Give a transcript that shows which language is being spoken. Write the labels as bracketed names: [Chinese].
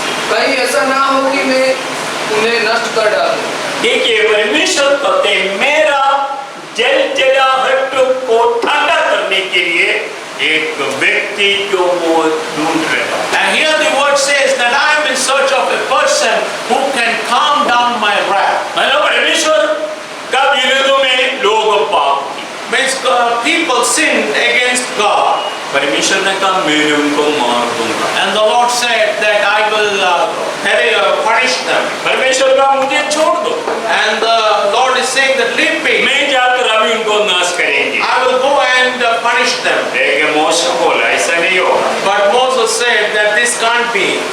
[Hindi] कहीं ऐसा ना हो कि मैं उन्हें नष्ट कर डालूं। देखिए परमेश्वर कहते हैं मेरा जलजलाहट को ठंडा करने के लिए एक व्यक्ति जो वो ढूंढ रहा है। [English] And here the word says that I am in search of a person who can calm down my wrath. [Hindi] मतलब परमेश्वर का विरोध में लोग पाप किए। [English] Means people sinned against God. [Hindi] परमेश्वर ने कहा मैं उनको मार दूंगा। [English] And the Lord said that I will punish them. [Hindi] परमेश्वर का मुझे छोड़ दो। [English] And the Lord is saying that leave me. [Hindi] मैं जाकर अभी उनको नाश करेंगे। [English] I will go and punish them. [Hindi] लेकिन मूसा बोला ऐसा नहीं होगा। [English] But Moses said that this can't be.